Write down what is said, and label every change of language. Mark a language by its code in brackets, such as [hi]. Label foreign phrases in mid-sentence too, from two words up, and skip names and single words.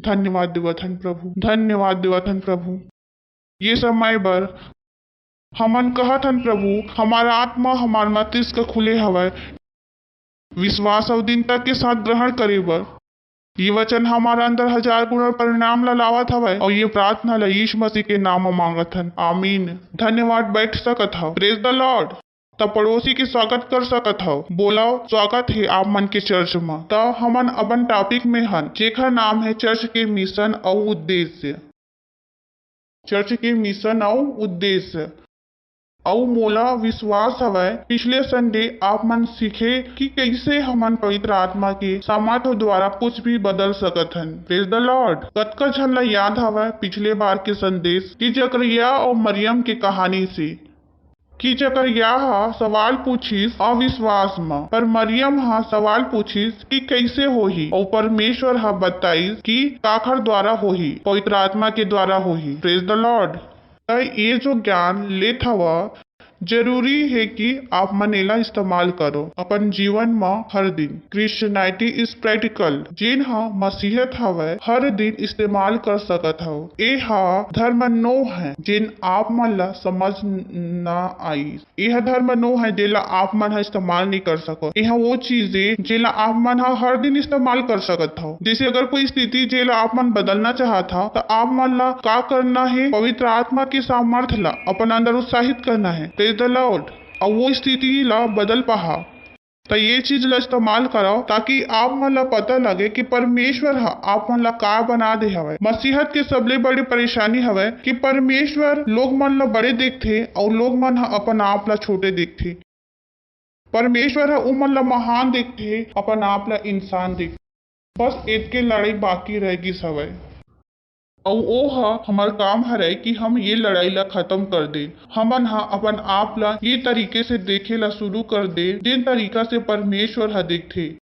[hne] धन्यवाद देवथन प्रभु, धन्यवाद देवथन प्रभु। ये समय बर हमन कहथन प्रभु हमारा आत्मा हमारा मस्तिष्क खुले हवा विश्वास और दीनता के साथ ग्रहण करे बर। ये वचन हमारा अंदर 1000 गुना परिणाम ला लावत हवा और ये प्रार्थना ला यीशु मसीह के नाम में मांगत हन। आमीन। धन्यवाद। बैठ सकत हो। [en] praise the Lord. [hne] तब पड़ोसी के स्वागत कर सकत हो। बोलाओ स्वागत है आप मन के चर्च में। तो हमन अपन टॉपिक में हन जेकर नाम है चर्च के मिशन और उद्देश्य। चर्च के मिशन और उद्देश्य और मोला विश्वास हवै पिछले संडे आप मन सीखे कि कैसे हमन पवित्र आत्मा के सामर्थ्य द्वारा कुछ भी बदल सकत हन। [en] praise the Lord. [hne] कतका झन ला याद हवै पिछले बार के संदेश कि जकरिया और मरियम के कहानी से कि जकरिया सवाल पूछिस अविश्वास में पर मरियम सवाल पूछिस कि कैसे होही और परमेश्वर बताइस कि काखर द्वारा होही, पवित्र आत्मा के द्वारा होही। [en] praise the Lord. [hne] ये जो ज्ञान लेत हवा जरूरी है कि आप मनेला इस्तेमाल करो अपन जीवन में हर दिन। [en] Christianity is practical [hne] जिन मसीहत हवे हर दिन इस्तेमाल कर सकत हो। ए धर्म नो है जिन आप मन ला समझ ना आई। यह धर्म नो है जेला आप मन इस्तेमाल नहीं कर सको। यह वो चीजें जेला आप मन हर दिन इस्तेमाल कर सकत हो। जैसे अगर कोई स्थिति जेला आप मन बदलना चाहता तो आप मन ला का करना है, पवित्र आत्मा के सामर्थ्य ला अपन अंदर उत्साहित करना है। [en] the Lord [hne] और वो स्थिति ला बदल पहा। तो ये चीज ला इस्तेमाल करो ताकि आप मन ला पता लगे कि परमेश्वर आप मन ला का बना दे हवे। मसीहत के सबले बड़ी परेशानी हवे कि परमेश्वर लोग मन ला बड़े देखते और लोग मन अपन आप ला छोटे देखते। परमेश्वर उ मन ला महान देखते अपन आप ला इंसान देखते। बस इतके लड़ाई बाकी रहेगी सवै और वो हमार काम हरे कि हम ये लड़ाई ला खत्म कर दे। हमन अपन आप ला ये तरीके से देखे ला शुरू कर दे जिन तरीका से परमेश्वर देखते।